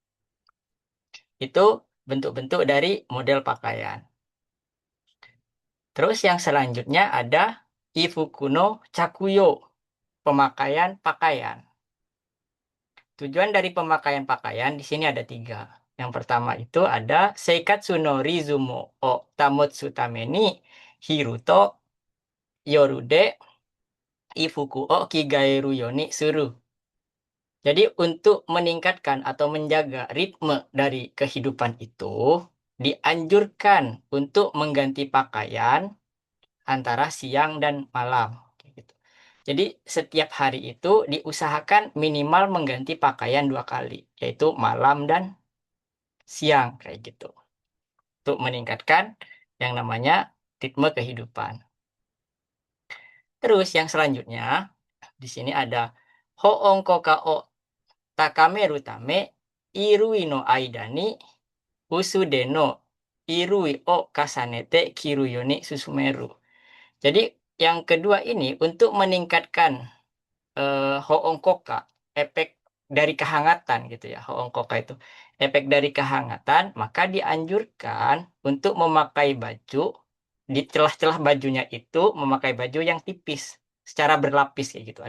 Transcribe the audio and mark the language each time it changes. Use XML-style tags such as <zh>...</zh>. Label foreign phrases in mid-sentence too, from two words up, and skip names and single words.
<id>Itu bentuk-bentuk dari model pakaian. Terus yang selanjutnya ada</id> <ja>衣服の着用,</ja> <id>pemakaian pakaian. Tujuan dari pemakaian pakaian di sini ada tiga.</id> <ja>Yang pertama itu ada 生活のリズムを保つために昼と夜で衣服を着替えるようにする.</ja> <id>Jadi untuk meningkatkan atau menjaga ritme dari kehidupan itu, dianjurkan untuk mengganti pakaian antara siang dan malam. Kayak gitu. Jadi setiap hari itu diusahakan minimal mengganti pakaian 2 kali, yaitu malam dan siang kayak gitu. Untuk meningkatkan yang namanya ritme kehidupan. Terus yang selanjutnya di sini ada</id> <ja>保温効果を高めるため衣類の間に薄手の衣類を重ねて着るように勧める.</ja> <id>Jadi yang kedua ini untuk meningkatkan</id> <ja>保温効果,</ja> <id>efek dari kehangatan gitu ya,</id> <ja>保温効果</ja> <id>itu. Efek dari kehangatan, maka dianjurkan untuk memakai baju, di celah-celah bajunya itu memakai baju yang tipis, secara berlapis kayak gitu.</id>